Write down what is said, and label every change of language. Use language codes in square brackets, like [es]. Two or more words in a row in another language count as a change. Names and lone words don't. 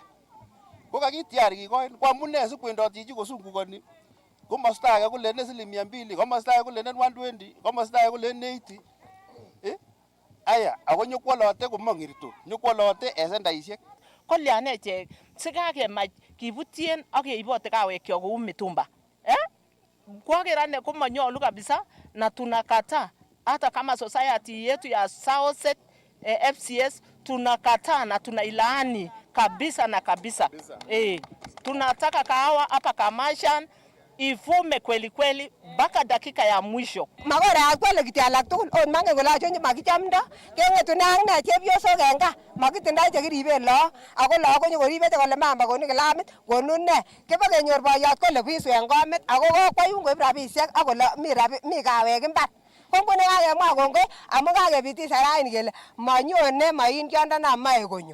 [sgc] Ko kakitiar kikoin ko amune sikwendot chichi kosungukoni komosta age kulenen siling 200, komosta age kulenen 120, komosta age kulenen 80. Aya, ako nyokwolote komong'irto, nyokwolote en sendaisiek. Kolyan echek sikakemach kibutyen ak keibote kawekyok kou mitumba. Kwaker ane komanyolu [sw] kabisa na tunakataa hata kama society yetu ya South FCS tunakataa na tunailaani kabisa na kabisa. Tunataka kahawa hapa Kamashan ifume kweli kweli mpaka dakika ya mwisho. [sgc] Makora akwale kiti alak tugul on mange kola chonje makichamda kengetu nang na chepyosok en gaa makitindoi chekiriben lagok ako lagok konyokoribete kole mama koni kilamit konu ne kibokenyor boyot kole bisu en komit ako kokwayun koib rabisiek ak kole mi kawek imbar kongone kakemwa kongoi amu kakepitisha raini kele manyone maindiondona mae konyo.